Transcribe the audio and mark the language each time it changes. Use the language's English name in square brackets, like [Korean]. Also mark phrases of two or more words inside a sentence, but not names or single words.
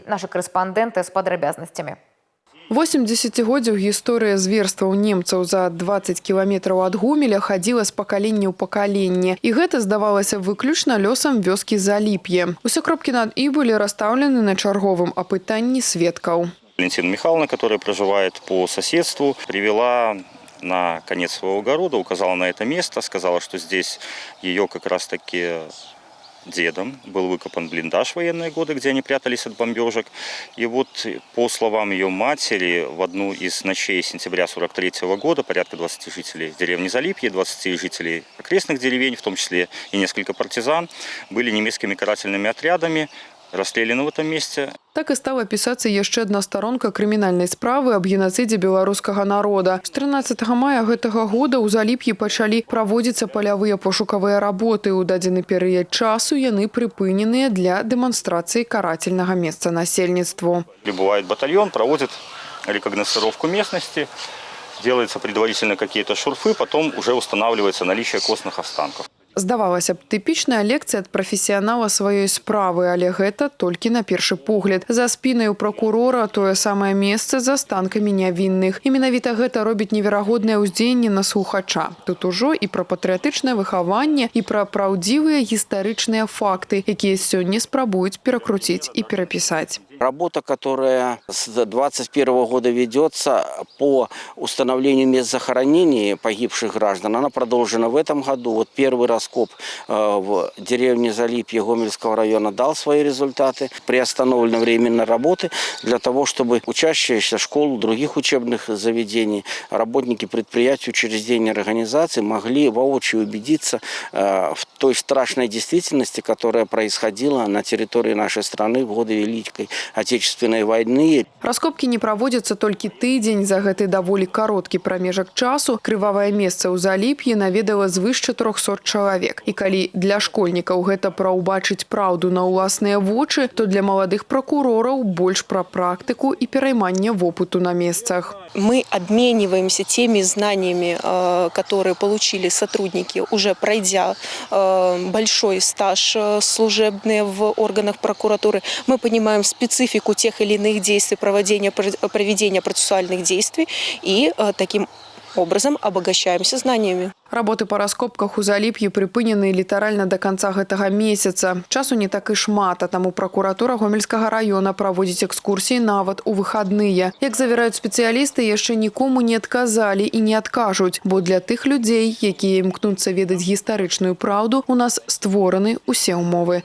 [Belarusian] Нашы корэспандэнты з падрабязнасцямі. 80годдзяў гісторыя зверстваў немцаў за 20 кіламетраў ад Гомеля хадзіла з пакалення ў пакаленне. І гэта здавалася выключна лёсам вёскі Заліп'е. Усе кропкі над «і» былі расстаўлены на чарговым апытанні сведкаў. [Russian] Валентина Михайловна, которая проживает по соседству, привела на конец своего огорода, указала на это место, сказала, что здесь ее как раз-таки дедом был выкопан блиндаж в военные годы, где они прятались от бомбежек. И вот, по словам ее матери, в одну из ночей сентября 1943 года порядка 20 жителей деревни Залипье, 20 жителей окрестных деревень, в том числе и несколько партизан, были немецкими карательными отрядами расстреляны в этом месте. [Belarusian] Так і стала пісацца яшчэ адна старонка крымінальнай справы аб геноцыдзе беларускага народа. З 13 мая гэтага года ў Заліп'і пачалі праводзіцца палявыя пошукавыя работы. У дадзены перыяд часу яны прыпыненыя для дэманстрацыі карательнага месца насельніцтву. [Russian] Прибывает батальон, проводит рекогносцировку местности, делаются предварительно какие-то шурфы, потом уже устанавливается наличие костных останков. [Belarusian] Здавалася б, тыпічная лекцыя ад прафесіянала сваёй справы, але гэта толькі на першы погляд. За спінай у пракурора тое самае месца з астанкамі нявінных. І менавіта гэта робіць неверагоднае ўздзеянне на слухача. Тут ужо і пра патрыятычнае выхаванне, і пра праўдзівыя гістарычныя факты, якія сёння спрабуюць перакруціць і перапісаць. [Russian] Работа, которая с 2021 года ведется по установлению мест захоронений погибших граждан, она продолжена в этом году. Вот первый раскоп в деревне Залипье Гомельского района дал свои результаты. Приостановлены временно работы для того, чтобы учащиеся школ, других учебных заведений, работники предприятий, учреждений, организаций могли воочию убедиться в той страшной действительности, которая происходила на территории нашей страны в годы Великой Отечественной войны. [Belarusian] Раскопки не праводзяцца толькі тыдзень. За гэты даволі кароткі прамежак часу крывавае месца ў Заліп'і наведала звыш 400 чалавек. І калі для школьнікаў гэта пра ўбачыць праўду на ўласныя вочы, то для маладых пракурораў больш пра практыку і перайманне вопыту на месцах. [Russian] Мы обмениваемся теми знаниями, которые получили сотрудники, уже пройдя большой стаж служебный в органах прокуратуры. Мы понимаем специфику тех или иных действий, проведения процессуальных действий и таким образом обогащаемся знаниями. [Belarusian] Работы па раскопках у Заліп'і прыпынены літаральна да канца гэтага месяца. Часу не так і шмат, а таму пракуратура Гомельскага района праводзіць экскурсіі нават у выхадныя. Як завяраюць спецыялісты, яшчэ нікому не адказалі і не адкажуць, бо для тых людзей, якія імкнуцца ведаць гістарычную праўду, у нас створаны ўсе ўмовы.